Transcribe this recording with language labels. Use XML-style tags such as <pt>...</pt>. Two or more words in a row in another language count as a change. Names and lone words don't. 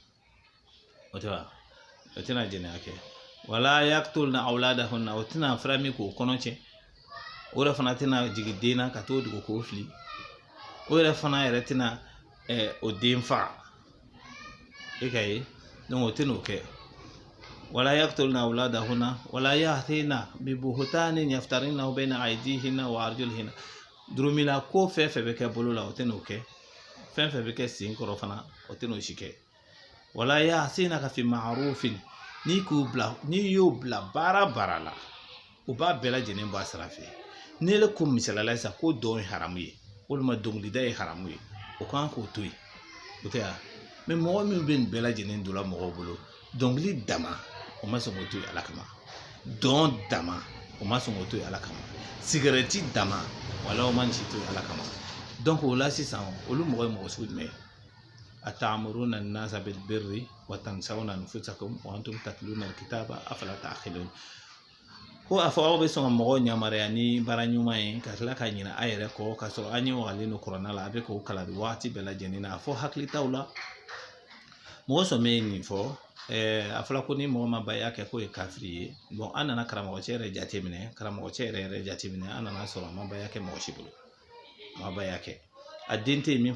<bm>o tɛ wa o tɛna jɛnɛya kɛ</bm> <ar>ولا يقتلن أولادهن</ar> <bm>o tɛna fara min k'o kɔnɔ cɛ o yɛrɛ fana tɛna jigin den na ka t'o dogo k'o fili o yɛrɛ fana yɛrɛ tɛna o den faga e ka ye donc o tɛna o kɛ</bm> <ar>ولا يقتلن أولادهن ولا يأتين ببهتان يفترينه بين أيديهن وأرجلهن</ar> <bm>durumila ko fɛn fɛn bɛ kɛ bolo la o tɛna o kɛ fɛn fɛn bɛ kɛ sen kɔrɔ fana o tɛna o si kɛ</bm> <ar>ولا يعصينك في معروف</ar> <bm>ni y'o bila baara la o b'a bɛɛ lajɛlen bɔ a sira fɛ ni le ko misalala sa ko dɔn ye haramu ye walima dɔnkilida ye haramu ye o kan k'o to yen o tɛ ya mais mɔgɔ min bɛ nin bɛɛ lajɛlen don la mɔgɔw bolo dɔnkili dama o ma sɔn k'o to yen ala kama don dama o ma sɔn k'o to ala kama sigarɛti dama wala o ma nin si to ala kama donc o la sisan olu mɔgɔ ye mɔgɔ sugu jumɛn</bm> <ar>أتأمرون الناس بالبر وتنسون أنفسكم وأنتم تتلون الكتاب أفلا تعقلون</ar> <bm>ko a fɔ aw bɛ sɔn ka mɔgɔw yamaruya ni baara ɲuman ye ka tila ka ɲina a yɛrɛ kɔ ka sɔrɔ an ɲɛwagalen don kuranna la a bɛ k'o kalan waati bɛɛ lajɛlen na a fɔ hakili t'aw la mɔgɔ sɔn bɛ nin fɔ a fɔra ko ni mɔgɔ ma baya kɛ k'o ye kafiri ye bon an nana karamɔgɔcɛ yɛrɛ jateminɛ karamɔgɔcɛ yɛrɛ jateminɛ an nana sɔrɔ a ma baya kɛ mɔgɔ si bolo a ma baya kɛ a den tɛ min</bm>